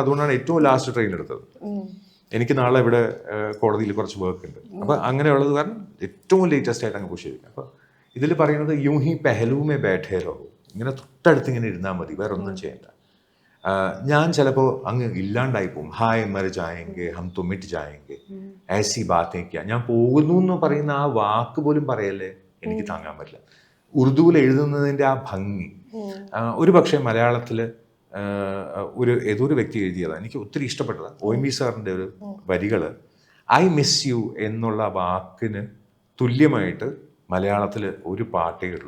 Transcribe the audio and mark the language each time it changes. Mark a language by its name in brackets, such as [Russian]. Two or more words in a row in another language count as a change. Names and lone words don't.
[Malayalam] അതുകൊണ്ടാണ് ഏറ്റവും ലാസ്റ്റ് ട്രെയിൻ എടുത്തത്. എനിക്ക് നാളെ ഇവിടെ കോടതിയിൽ കുറച്ച് വർക്ക് ഉണ്ട്. അപ്പൊ അങ്ങനെയുള്ളത് കാരണം ഏറ്റവും ലേറ്റസ്റ്റ് ആയിട്ട് അങ്ങ് പുഷ് ചെയ്യും. അപ്പൊ ഇതിൽ പറയുന്നത് [Hindi] यूं ही पहलू में बैठे रहो, [Malayalam] ഇങ്ങനെ തൊട്ടടുത്ത് ഇങ്ങനെ ഇരുന്നാൽ മതി, വേറെ ഒന്നും ചെയ്യണ്ട. ഞാൻ ചിലപ്പോൾ അങ്ങ് ഇല്ലാണ്ടായി പോകും. [Hindi] हाय मर जाएंगे हम तो मिट जाएंगे ऐसी बातें क्या, [Malayalam] ഞാൻ പോകുന്നു എന്ന് പറയുന്ന ആ വാക്ക് പോലും പറയല്ലേ എനിക്ക് താങ്ങാൻ പറ്റില്ല. ഉറുദുവിൽ എഴുതുന്നതിൻ്റെ ആ ഭംഗി ഒരു പക്ഷേ മലയാളത്തിൽ ഏതൊരു വ്യക്തി എഴുതിയതാണ്, എനിക്ക് ഒത്തിരി ഇഷ്ടപ്പെട്ടതാണ്. OMV സാറിൻ്റെ ഒരു വരികൾ, [English] I miss you [Malayalam] എന്നുള്ള വാക്കിന് തുല്യമായിട്ട് മലയാളത്തിൽ ഒരു പാട്ടേ ഉള്ളൂ.